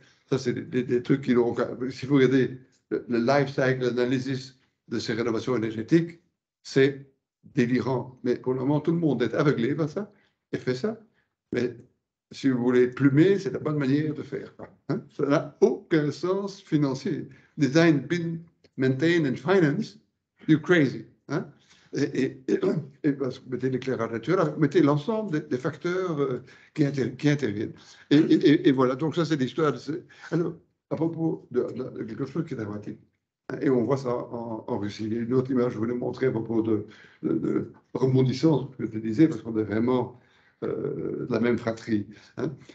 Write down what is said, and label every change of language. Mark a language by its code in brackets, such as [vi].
[fr] Ça, c'est des trucs qui n'ont. Si vous regardez le life cycle analysis de ces rénovations énergétiques, c'est délirant. Mais pour le moment, tout le monde est aveuglé par ça et fait ça. Mais si vous voulez plumer, c'est la bonne manière de faire. Hein? Ça n'a aucun sens financier. [en] Design, build, maintain and finance, you're crazy. [fr] Hein? Et parce que vous mettez l'éclairage naturel, vous mettez l'ensemble des facteurs qui interviennent. Et voilà, donc ça c'est l'histoire. Alors, à propos de quelque chose qui est dramatique. Et on voit ça en Russie. Il y a une autre image que je voulais montrer à propos de rebondissance, que je disais, parce qu'on est vraiment de la même fratrie. Hein.